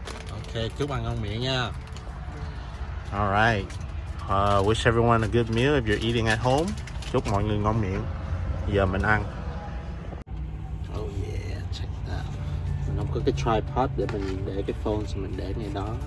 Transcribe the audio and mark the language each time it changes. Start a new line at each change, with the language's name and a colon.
Vietnamese: Ok, chúc ăn ngon miệng nha.
English: Alright. Wish everyone a good meal if you're eating at home.
Vietnamese: Chúc mọi người ngon miệng. Giờ mình ăn.
English: Oh yeah, check that out.
Vietnamese: Mình không có cái tripod để mình để cái phone, thì mình để ngay đó.